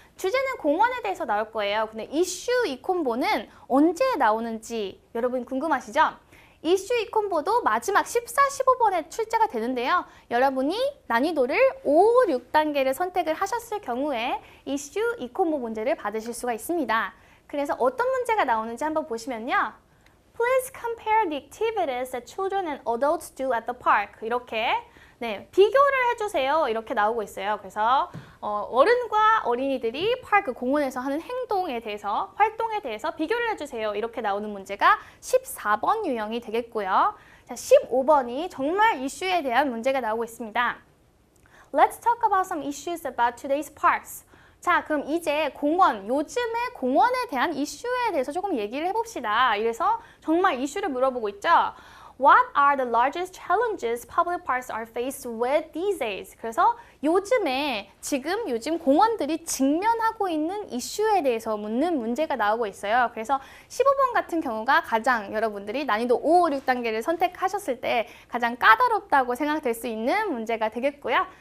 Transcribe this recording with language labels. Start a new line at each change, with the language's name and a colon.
Korean: 주제는 공원에 대해서 나올 거예요. 근데 이슈 2콤보는 언제 나오는지 여러분 궁금하시죠? 이슈 2콤보도 마지막 14, 15번에 출제가 되는데요. 여러분이 난이도를 5, 6단계를 선택을 하셨을 경우에 이슈 2콤보 문제를 받으실 수가 있습니다. 그래서 어떤 문제가 나오는지 한번 보시면요.
English: Please compare the activities that children and adults do at the park.
Korean: 이렇게 비교를 해주세요. 이렇게 나오고 있어요. 그래서 어른과 어린이들이 파크 공원에서 하는 행동에 대해서, 활동에 대해서 비교를 해주세요. 이렇게 나오는 문제가 14번 유형이 되겠고요. 자, 15번이 정말 이슈에 대한 문제가 나오고 있습니다.
English: Let's talk about some issues about today's parks.
Korean: 자, 그럼 이제 요즘의 공원에 대한 이슈에 대해서 조금 얘기를 해봅시다. 이래서 정말 이슈를 물어보고 있죠.
English: What are the largest challenges public parks are faced with these days?
Korean: 그래서 요즘 공원들이 직면하고 있는 이슈에 대해서 묻는 문제가 나오고 있어요. 그래서 15번 같은 경우가 가장 여러분들이 난이도 5, 6단계를 선택하셨을 때 가장 까다롭다고 생각될 수 있는 문제가 되겠고요.